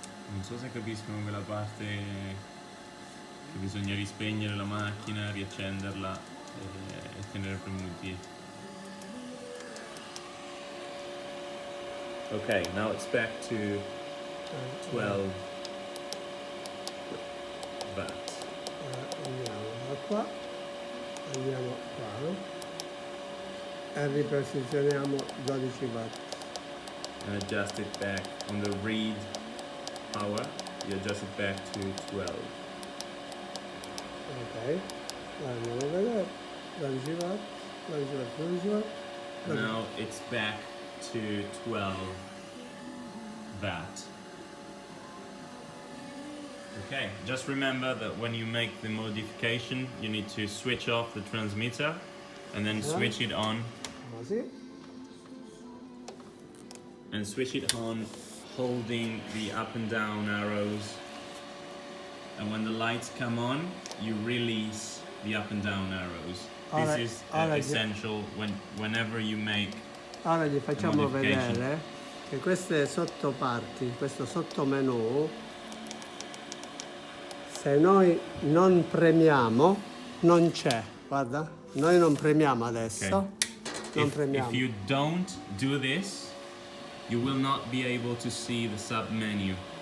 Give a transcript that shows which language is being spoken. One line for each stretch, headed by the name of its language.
Italian: Non so se capiscono quella parte che bisogna rispegnere la macchina, riaccenderla e tenere premuti.
English: Okay, now it's back to 12 watt.
Italian: Andiamo da qua, andiamo qua e riposizioniamo 12 watt.
English: And adjust it back on the read power. You adjust it back to 12.
Italian: Ok, andiamo a vedere, 12 watt, 12 watt, 12 watt.
English: Now it's back to 12 watt. Okay, just remember that when you make the modification, you need to switch off the transmitter and then switch it on.
Italian: Così.
English: And switch it on holding the up and down arrows. And when the lights come on, you release the up and down arrows. This is essential whenever you make.
Italian: Ora gli facciamo
English: modification.
Italian: vedere che queste sottoparti, questo sottomenu, se noi non premiamo, non c'è. Guarda, noi non premiamo adesso. Non premiamo.
English: If you don't do this, you will not be able to see the sub menu.